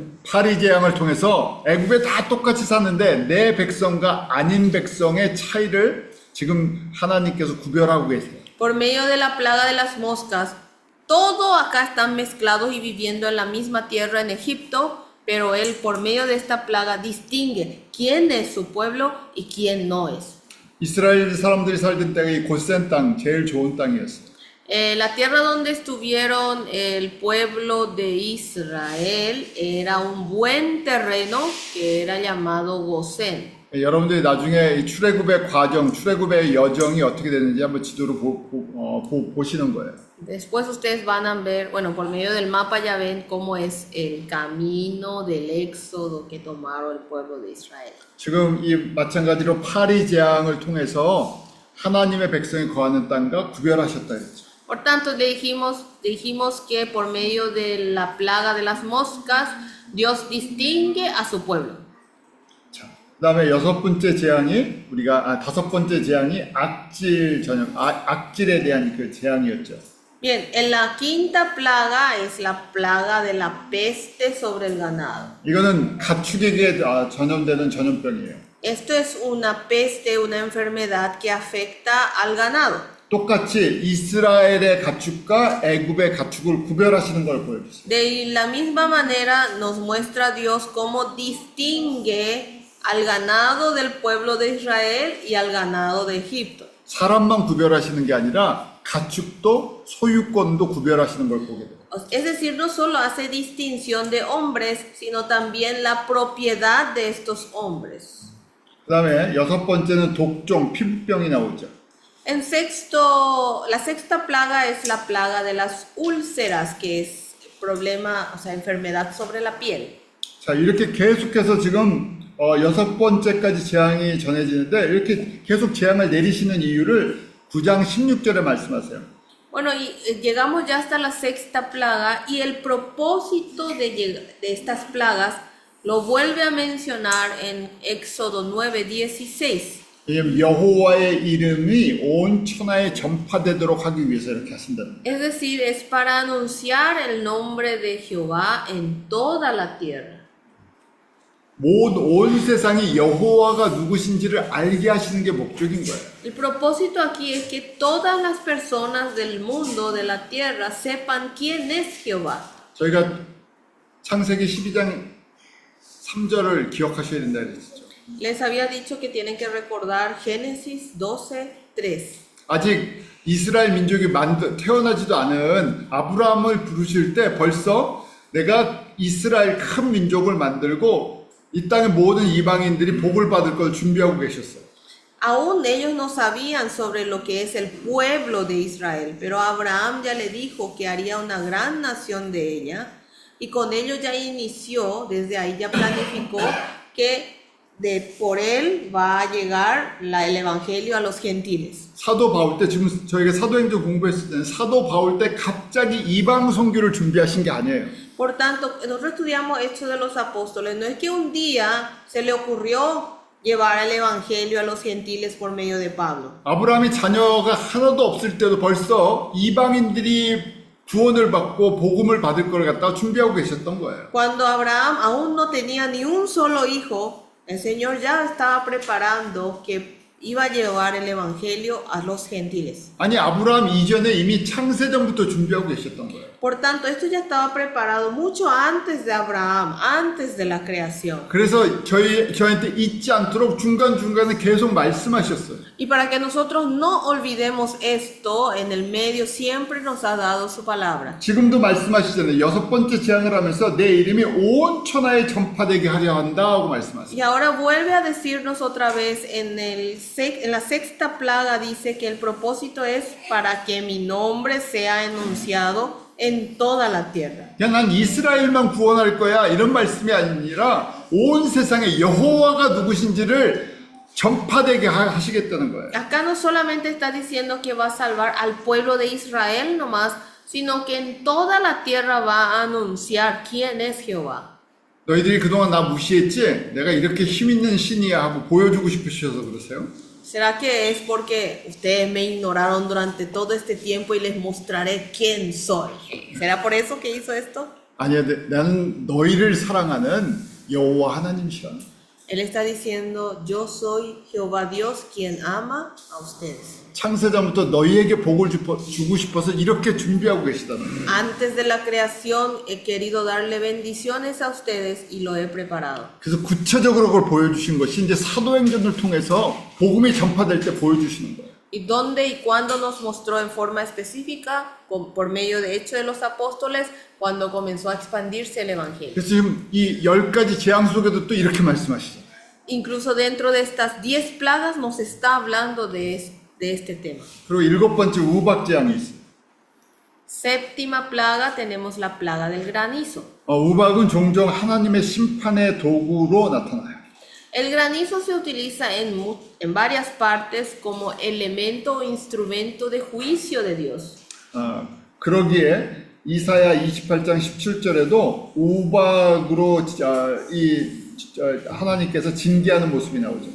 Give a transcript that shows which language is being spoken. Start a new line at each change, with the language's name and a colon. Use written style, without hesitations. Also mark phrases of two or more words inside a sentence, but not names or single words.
Korean: 파리 재앙을 통해서 애굽에 다 똑같이 사는데 내 백성과 아닌 백성의 차이를 지금 하나님께서 구별하고 계세요.
Spanish: Por medio de la plaga de las moscas, todos acá están mezclados y viviendo en la misma tierra en Egipto, pero Él por medio de esta plaga distingue quién es su pueblo y quién no es.
Korean: 이스라엘 사람들이 살던 땅이 고센 땅, 제일 좋은 땅이었어요.
Spanish: La tierra donde estuvieron el pueblo de Israel era un buen terreno que era llamado Gosén.
Korean: 여러분들이 나중에 이 출애굽의 과정, 출애굽의 여정이 어떻게 되는지 한번 지도로 보시는 거예요.
Spanish: Después ustedes van a ver, bueno, por medio del mapa ya ven cómo es el camino del éxodo que tomaron el pueblo de Israel.
Korean: 지금 이 마찬가지로 파리 재앙을 통해서 하나님의 백성이 거하는 땅과 구별하셨다 했죠.
Spanish: Por tanto, dijimos que por medio de la plaga de las moscas, Dios distingue a su pueblo.
Korean: 자, 그다음에 다섯 번째 재앙이 악질에 대한 그 재앙이었죠.
Spanish: Bien, en la quinta plaga es la plaga de la peste sobre el ganado.
Korean: 이거는 가축에게 전염되는 전염병이에요.
Spanish: Esto es una peste, una enfermedad que afecta al ganado.
Korean: 똑같이 이스라엘의 가축과 애굽의 가축을 구별하시는 걸 보여주세요.
Spanish: De la misma manera nos muestra Dios cómo distingue al ganado del pueblo de Israel y al ganado de Egipto.
Korean: 사람만 구별하시는 게 아니라 가축도 소유권도 구별하시는 걸 보게 돼요.
Spanish: Es decir, no solo hace distinción de hombres, sino también la propiedad de estos hombres.
Korean: 그 다음에 여섯 번째는 독종, 피부병이 나오죠.
Spanish: La sexta plaga es la plaga de las úlceras, que es problema, o sea, enfermedad sobre la piel.
Korean: 자, 이렇게 계속해서 지금 여섯 번째까지 재앙이 전해지는데 이렇게 계속 재앙을 내리시는 이유를 9장 16절에 말씀하세요.
Spanish: Bueno, y llegamos ya hasta la sexta plaga y el propósito de estas plagas lo vuelve a mencionar en Éxodo 9:16.
Korean: 여호와의 이름이 온 천하에 전파되도록 하기 위해서 이렇게 하신다는 거예요.
Spanish: Es decir, es para anunciar el nombre de Jehová en toda la tierra.
Korean: 온 세상이 여호와가 누구신지를 알게 하시는 게 목적인 거예요.
Spanish: El propósito aquí es que todas las personas del mundo, de la tierra, sepan quién es Jehová.
Korean: 저희가 창세기 12장 3절을 기억하셔야 된다 그랬죠.
Spanish: Les había dicho que tienen que recordar Génesis 12:3.
Korean: 아직 이스라엘 민족이 태어나지도 않은 아브라함을 부르실 때 벌써 내가 이스라엘 큰 민족을 만들고 이 땅의 모든 이방인들이 복을 받을 걸 준비하고 계셨어요.
Spanish: Aún ellos no sabían sobre lo que es el pueblo de Israel, pero Abraham ya le dijo que haría una gran nación de ella, y con ello ya inició, desde ahí ya planificó que por él va a llegar el evangelio a los gentiles.
Korean: 사도 바울 때 지금 저희가 사도행전 공부했을 때는 사도 바울 때 갑자기 이방 선교를 준비하신 게 아니에요.
Spanish: Por tanto, nosotros estudiamos Hechos de los Apóstoles. No es que un día se le ocurrió llevar el evangelio a los gentiles por medio de Pablo.
Korean: 아브라함이 자녀가 하나도 없을 때도 벌써 이방인들이 구원을 받고 복음을 받을 걸 갖다가 준비하고 계셨던 거예요.
Spanish: Cuando Abraham aún no tenía ni un solo hijo, el Señor ya estaba preparando que iba a llevar el evangelio a los gentiles.
Korean: 아니 아브라함 이전에 이미 창세전부터 준비하고 계셨던 거예요.
Spanish: Por tanto, esto ya estaba preparado mucho antes de Abraham, antes de la creación.
Korean: 그래서 저희한테 잊지 않도록 중간중간에 계속 말씀하셨어요.
Spanish: Y para que nosotros no olvidemos esto, en el medio siempre nos ha dado su palabra.
Korean: 지금도 말씀하시잖아요. 여섯 번째 재앙을 하면서 내 이름이 온 천하에 전파되게 하려 한다 하고 말씀하세요.
Spanish: Y ahora vuelve a decirnos otra vez en la sexta plaga, dice que el propósito es para que mi nombre sea enunciado en toda la tierra.
Korean: 그냥 난 이스라엘만 구원할 거야 이런 말씀이 아니라 온 세상에 여호와가 누구신지를 전파되게 하시겠다는 거예요.
Spanish: Acá no solamente está diciendo que va a salvar al pueblo de Israel nomás, sino que en toda la tierra va a anunciar quién es Jehová.
Korean: 너희들이 그동안 나 무시했지? 내가 이렇게 힘 있는 신이야 하고 보여주고 싶으셔서 그러세요?
Spanish: ¿Será que es porque ustedes me ignoraron durante todo este tiempo y les mostraré quién soy? ¿Será por eso que hizo esto?
Korean: 아니야, 나는 너희를 사랑하는 여호와 하나님이시라.
Spanish: Él está diciendo, yo soy Jehová Dios quien ama a ustedes.
Korean: 창세전부터 너희에게 복을 주고 싶어서 이렇게 준비하고 계시다는 거예요.
Spanish: Antes de la creación he querido darle bendiciones a ustedes y lo he preparado.
Korean: 그래서 구체적으로 그걸 보여주신 것이 이제 사도행전을 통해서 복음이 전파될 때 보여주시는 거예요.
Spanish: y dónde y cuándo nos mostró en forma específica, por medio de Hechos de los Apóstoles, cuando comenzó a expandirse el Evangelio.
Korean: 그래서 지금 이 10가지 재앙 속에도 또 이렇게 말씀하시죠.
Spanish: Incluso dentro de estas 10 plagas nos está hablando de este tema.
Korean: 그리고 7번째 우박 재앙이 있어요.
Spanish: Séptima plaga tenemos la plaga del granizo.
Korean: 우박은 종종 하나님의 심판의 도구로 나타나요.
Spanish: El granizo se utiliza en varias partes como elemento o instrumento de juicio de Dios.
Korean: 그러기에 이사야 28장 17절에도 우박으로 하나님께서 징계하는 모습이 나오죠.